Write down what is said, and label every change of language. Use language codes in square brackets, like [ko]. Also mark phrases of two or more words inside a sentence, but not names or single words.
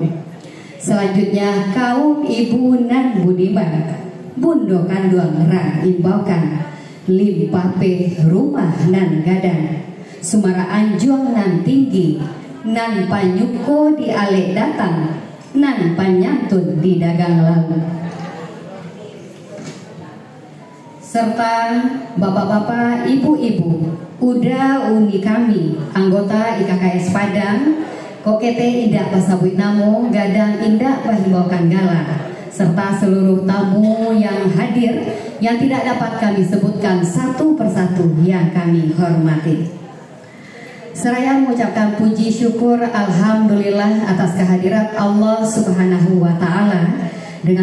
[min] Selanjutnya kaum ibu nan budiman, Bundo kanduang rang imbaukan, Limpape rumah nan gadang, Sumara anjuang nan tinggi, Nan panyuko di ale datang, Nan panyantun di dagang lalu. [id] Serta bapak-bapak, ibu-ibu, uda uni kami, anggota IKKS Padang, [min] Kokete indah pasabui namo, gadang indah pahimbaukan gala, [id] serta seluruh tamu yang hadir yang tidak dapat kami sebutkan satu persatu yang kami hormati. Seraya mengucapkan puji syukur alhamdulillah atas kehadirat Allah [ar] سبحانه وتعالى [id] dengan